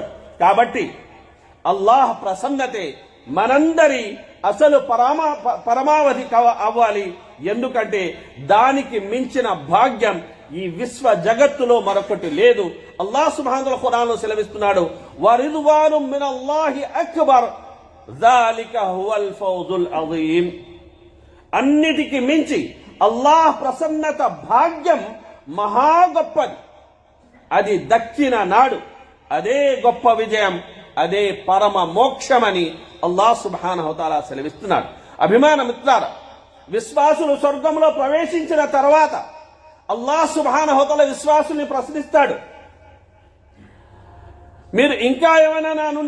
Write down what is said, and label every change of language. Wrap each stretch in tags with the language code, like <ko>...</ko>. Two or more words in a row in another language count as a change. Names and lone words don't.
<te>కాబట్టి అల్లాహ్ ప్రసన్నతే మనందరి అసలు పరమావధి అవ్వాలి. ఎందుకంటే దానికి మించిన భాగ్యం ఈ విశ్వ జగత్తులో మరొకటి లేదు. అల్లాహ్</te> <ar>سبحانه و تعالى</ar> <te>ఖురాన్లో సెలవిస్తున్నాడు,</te> <ar>ورضوان من الله أكبر. ذَلِكَ هُوَ الْفَوْزُ الْعَظِيمُ.</ar> <te>అన్నిటికి మించి అల్లాహ్ ప్రసన్నత భాగ్యం మహా గొప్పది. అది దక్కిన నాడు అదే గొప్ప విజయం, అదే పరమ మోక్షమని అల్లాహ్</te> <ar>سبحانه تعالى</ar> <te>సెలవిస్తున్నాడు. అభిమాన మిత్రులారా, విశ్వాసులు స్వర్గంలో ప్రవేశించిన తర్వాత అల్లాహ్</te> <ar>سبحانه تعالى</ar> <te>విశ్వాసుల్ని ప్రశ్నిస్తాడు, మీరు ఇంకా ఏమైనా నా నుండి</te>